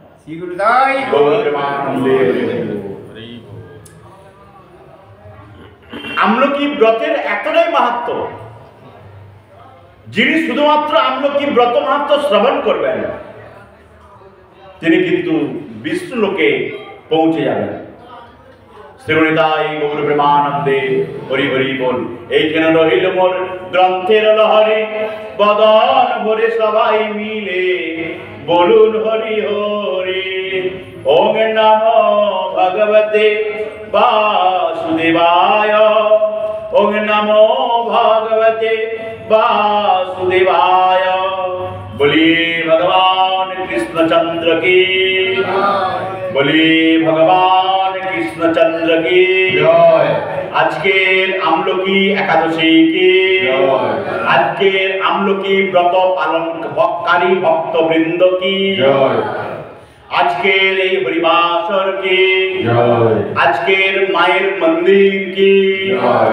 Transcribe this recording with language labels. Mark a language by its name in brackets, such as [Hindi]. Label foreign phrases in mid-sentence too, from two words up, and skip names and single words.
[Bangla] আমলকি ব্রতের এতটাই মাহাত্ম্য, যিনি শুধুমাত্র আমলকি ব্রত মাহাত্ম্য শ্রবণ করবেন তিনি কিন্তু বিষ্ণু লোকে পৌঁছে যাবেন। শ্রীমনিতাই গৌর প্রেমানন্দে হরি হরি বল। এইখানে রহিল মোর গ্রন্থের লহরে, বদন ভরে সবাই মিলে বলুন হরি হরি। [Sanskrit] ওম নমো ভগবতে বাসুদেবায়, ওম নমো ভগবতে वासुदेवाय। [Hindi] बोलिए भगवान कृष्णचंद्र की, बोलिए भगवान कृष्णचंद्र की जय। [Bangla] আজকের আমলকি একাদশী কি, আজকের আমলকি ব্রত পালনকারী ভক্তবৃন্দ কি জয়। আজকের এই হরিবাসর কি জয়। আজকের মায়ের মন্দির কি জয়।